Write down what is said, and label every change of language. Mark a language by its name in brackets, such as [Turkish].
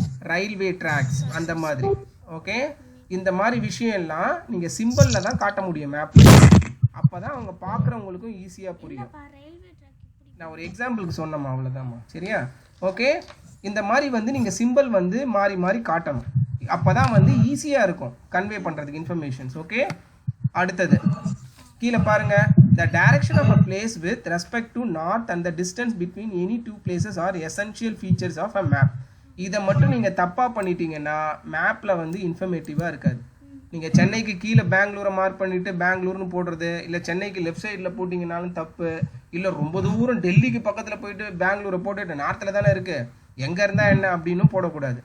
[Tamil] Railway tracks அந்த மாதிரி. Okay, இந்த மாதிரி விஷயம் எல்லாம் நீங்க சிம்பிள்ல தான் காட்ட முடியும் மேப். அப்பதான் அவங்க பார்க்குறவங்களுக்கும் ஈஸியா புரியும். நான் ஒரு எக்ஸாம்பிளுக்கு சொன்னேம்மா, அவ்வளோதாம்மா. சரியா? ஓகே, இந்த மாதிரி வந்து நீங்க சிம்பிள் வந்து மாறி மாறி காட்டணும். அப்பதான் வந்து ஈஸியா இருக்கும் கன்வே பண்றதுக்கு இன்ஃபர்மேஷன்ஸ். ஓகே, அடுத்தது கீழே பாருங்க. [English] The direction of a place with respect to north and the distance between any two places are essential features of a map. [Tamil] இதை மட்டும் நீங்கள் தப்பாக பண்ணிட்டீங்கன்னா மேப்பில் வந்து இன்ஃபர்மேட்டிவாக இருக்காது. நீங்கள் சென்னைக்கு கீழே பெங்களூரை மார்க் பண்ணிவிட்டு பெங்களூர்னு போடுறது, இல்லை சென்னைக்கு லெஃப்ட் சைடில் போட்டிங்கனாலும் தப்பு. இல்லை ரொம்ப தூரம் டெல்லிக்கு பக்கத்தில் போயிட்டு பெங்களூரை போட்டுட்டு நார்த்தில் தானே இருக்குது, எங்கே இருந்தால் என்ன அப்படின்னு போடக்கூடாது.